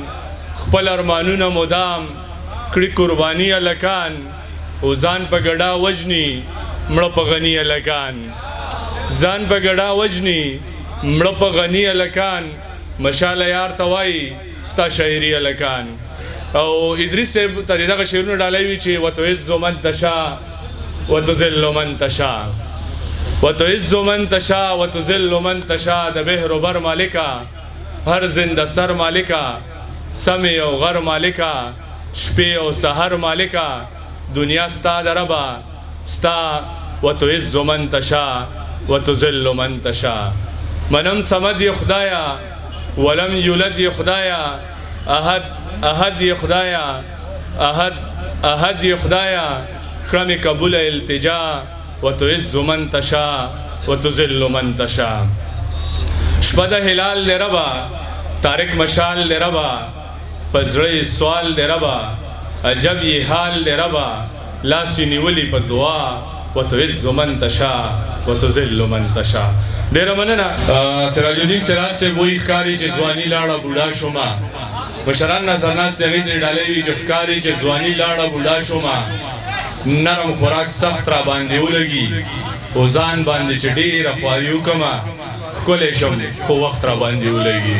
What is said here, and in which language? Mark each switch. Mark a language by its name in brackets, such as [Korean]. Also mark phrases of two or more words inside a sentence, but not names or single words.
[Pashto] خپل ارمانونه مدام کړي قرباني هلکان، او ځان په ګډا وجني مړه په غني هلکان. ځان په ګډا وجني مړه په غني هلکان. مشاله یار ته وایي ستا شاعري هلکان. او ادریس صاحب ته دغه شعرونه ډالۍ وي چې [Arabic] وتعز من تشاء وتذل من تشاء، وتعز من تشاء وتذل من تشاء. [Pashto] د بحر و بر مالکا، هر زنده سر مالکا، سمع او غر مالکا، شپې او سحر مالکا. دنیا ستا د ربا، ستا [Arabic] وتعز من تشاء وتذل من تشاء. [Pashto] منم صمد ی خدایا، [Arabic] ولم یولد [Pashto] ی خدایا، احد احد ی خدایا، احد احد ی خدایا. کړه مې قبول التجا، [Arabic] وتعز من تشاء وتذل من تشاء. [Pashto] شپه د هلال دی ربا، تارک مشال دی ربا، په زړه سوال دی ربا، عجب یې حال دی ربا. لاس یې نیولي په دعا، [Arabic] وتعز من تشاء وتذل من تشاء. [Pashto] ډېره مننه. سراج الدین سراج صاحب وایي ښکاري چې ځواني لاړه بوډا شومه. مشران ناصرناست هغې ته یې ډالۍ وي چې ښکاري چې ځواني لاړه بوډا شومه. نرم خوراک سخت را باندې ولګي، او ځان باندې چې ډېره خواري وکړمه، ښکلی شم خو وخت را باندې ولګي.